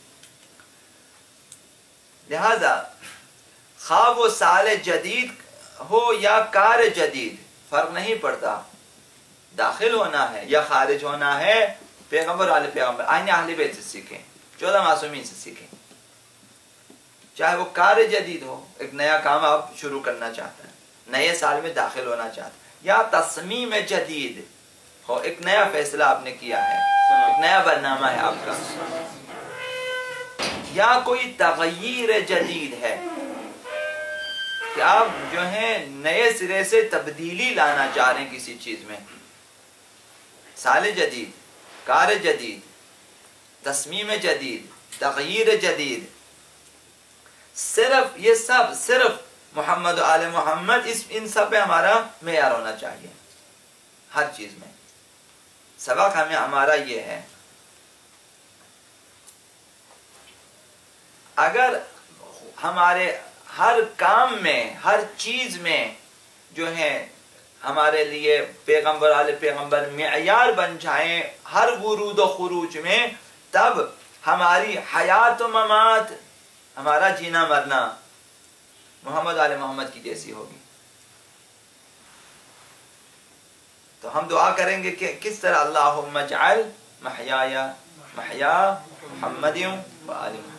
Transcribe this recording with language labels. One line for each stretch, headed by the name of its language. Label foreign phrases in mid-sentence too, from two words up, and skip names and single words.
Urdu: لہذا خواہ وہ
Persian: سال جدید
Urdu: ہو یا
Persian: کار جدید
Urdu: فرق نہیں پڑتا، داخل ہونا ہے یا خارج ہونا ہے پیغمبر آل پیغمبر. آئین اہل بیت سے سیکھیں، 14 معصومین سے سیکھیں. چاہے وہ کار جدید ہو، ایک نیا کام آپ شروع کرنا چاہتے ہیں، نئے سال میں داخل ہونا چاہتے ہیں، یا
Persian: تصمیم جدید
Urdu: ہو، ایک نیا فیصلہ آپ نے کیا ہے، ایک نیا برنامہ ہے آپ کا، یا کوئی
Persian: تغیر جدید
Urdu: ہے کہ آپ جو ہیں نئے سرے سے تبدیلی لانا چاہ رہے ہیں کسی چیز میں.
Persian: سال جدید، کار جدید، تصمیم جدید، تغییر جدید،
Urdu: صرف یہ سب صرف محمد و آل محمد، ان سب پہ ہمارا معیار ہونا چاہیے ہر چیز میں. سبق ہمیں ہمارا یہ ہے، اگر ہمارے ہر کام میں ہر چیز میں جو ہے ہمارے لیے پیغمبر آل پیغمبر معیار بن جائیں ہر ورود و خروج میں، تب ہماری حیات و ممات، ہمارا جینا مرنا محمد آل محمد کی جیسی ہوگی. تو ہم دعا کریں گے کہ کس طرح
Arabic: اللہم اجعل محیایا محیا محمد و آل محمد.